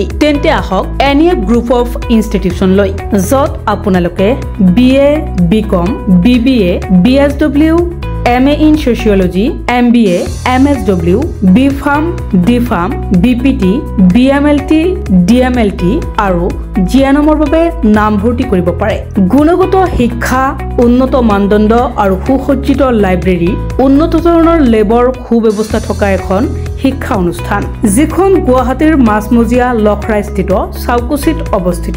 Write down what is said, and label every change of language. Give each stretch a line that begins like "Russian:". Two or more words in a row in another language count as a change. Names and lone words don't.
Assamese: তেন্তে আহক এনিএফ গ্ৰুপ অফ ইনষ্টিটিউচন লৈ, য'ত আপোনালোকে BA, BCom, BBA, BSW,
English: MA in Sociology,
Assamese: MBA, MSW, BPharm, DPharm, BPT, BMLT, DMLT আৰু জিয়ানমৰ বাবে নামভৰ্তি কৰিব পাৰে। গুণগত শিক্ষা, উন্নত মানদণ্ড আৰু সুসজ্জিত লাইব্ৰেৰী, উন্নত ধৰণৰ লেবৰ সুব্যৱস্থা থকা এখন শিক্ষা অনুষ্ঠান, যিখন গুৱাহাটীৰ মাজমজিয়া লখৰাস্থিত চাউকুচিত অৱস্থিত।